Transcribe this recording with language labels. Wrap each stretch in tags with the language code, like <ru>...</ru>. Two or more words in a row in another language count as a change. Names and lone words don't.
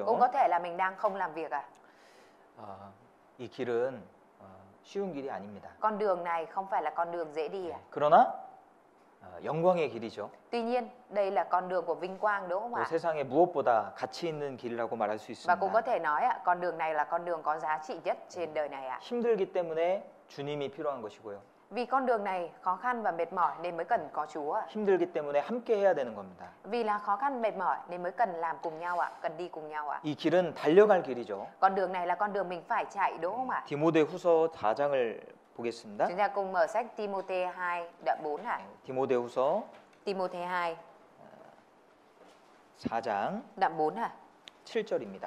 <vi>Cũng có thể là mình đang không làm việc</vi> <ko>이 길은 쉬운 길이 아닙니다.</ko> <vi>Con đường này không phải là con đường dễ đi</vi> <ko>그러나 영광의 길이죠.</ko> <vi>Tuy nhiên đây là con đường của vinh quang đúng không</vi> <ko>또</ko> <vi>ạ?</vi> <ko>세상에 무엇보다 가치 있는 길이라고 말할 수</ko> <vi>Và cũng có</vi> <ko>있습니다.</ko> <vi>thể nói con đường này là con đường có giá trị nhất trên đời này</vi> <ko>힘들기 때문에 주님이 필요한 것이고요.</ko> <vi>Vì con đường này khó khăn và mệt mỏi nên mới cần có Chúa</vi> <ko>힘들기 때문에 함께 해야 되는 겁니다.</ko> <vi>Vì là khó khăn mệt mỏi nên mới cần làm cùng nhau cần đi cùng nhau</vi> <ko>이 길은 달려갈 길이죠.</ko> <vi>Con đường này là con đường mình phải chạy đúng không ạ?</vi> <ko>디모데후서 4장을 보겠습니다.</ko> <vi>Chúng ta cùng mở sách Timôthê 2 đoạn 4</vi> <ko>디모데후서</ko> <vi>Timôthê 2</vi> <ko>4장</ko> <vi>đoạn 4</vi> <ko>7절입니다.</ko>